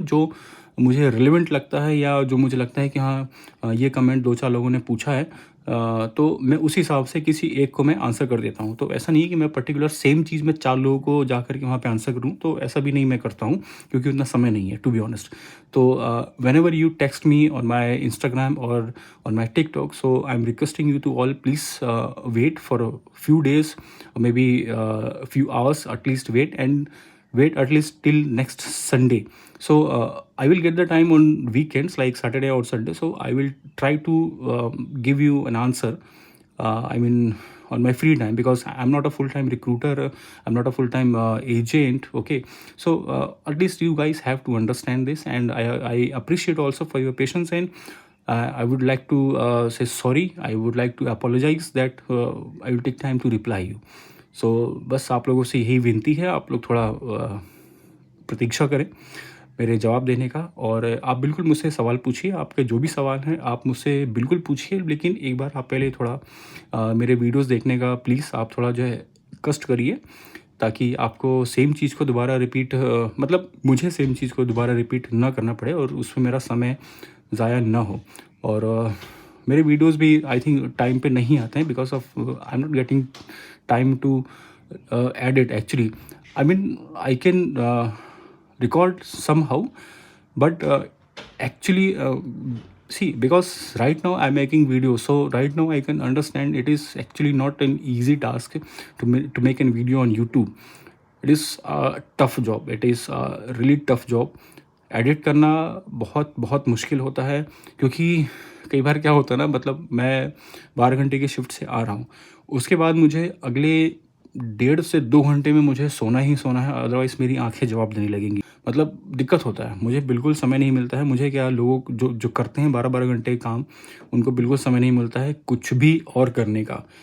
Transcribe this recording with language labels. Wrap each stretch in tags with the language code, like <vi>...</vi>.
<hi>जो मुझे रिलेवेंट लगता है, या जो मुझे लगता है कि हाँ, ये कमेंट 2-4 लोगों ने पूछा है, तो मैं उस हिसाब से किसी एक को मैं आंसर कर देता हूँ। तो ऐसा नहीं है कि मैं पर्टिकुलर सेम चीज़ में 4 लोगों को जाकर के वहाँ पे आंसर करूँ, तो ऐसा भी नहीं मैं करता हूँ, क्योंकि उतना समय नहीं है,</hi> <en>To be honest. तो whenever you text me on my Instagram और on my TikTok. So I'm requesting you to all please wait for a few days, or maybe a few hours, at least wait at least till next Sunday. So I will get the time on weekends like Saturday or Sunday. So I will try to give you an answer. I mean, on my free time, because I'm not a full-time recruiter, I'm not a full-time agent. Okay, so at least you guys have to understand this, and I appreciate also for your patience. And I would like to say sorry. I would like to apologize that I will take time to reply you.</en> <hi>So बस आप लोगों से यही विनती है, आप लोग थोड़ा प्रतीक्षा करें। मेरे जवाब देने का। और आप बिल्कुल मुझसे सवाल पूछिए, आपके जो भी सवाल हैं आप मुझसे बिल्कुल पूछिए, लेकिन एक बार आप पहले थोड़ा मेरे वीडियोस देखने का प्लीज़ आप थोड़ा जो है कष्ट करिए, ताकि आपको सेम चीज़ को दोबारा रिपीट मतलब मुझे सेम चीज़ को दोबारा रिपीट ना करना पड़े और उसमें मेरा समय ज़ाया ना हो। और मेरे वीडियोस भी</hi> <en>I think</en> <hi>टाइम पे नहीं आते हैं,</hi> <en>Because of I am not getting time to edit actually. I mean I can record somehow, but actually see, because right now I'm making videos, so right now I can understand it is actually not an easy task to make a video on YouTube. It is a tough job, it is a really tough job.</en> <hi>Edit करना बहुत बहुत मुश्किल होता है, क्योंकि कई बार क्या होता है ना, मतलब मैं 12 घंटे की शिफ्ट से आ रहा हूँ, उसके बाद मुझे अगले 1.5 से 2 घंटे में मुझे सोना ही सोना है, अदरवाइज़ मेरी आंखें जवाब देने लगेंगी। मतलब दिक्कत होता है, मुझे बिल्कुल समय नहीं मिलता है। मुझे क्या, लोग जो जो करते हैं 12-12 घंटे काम, उनको बिल्कुल समय नहीं मिलता है कुछ भी और करने का।</hi>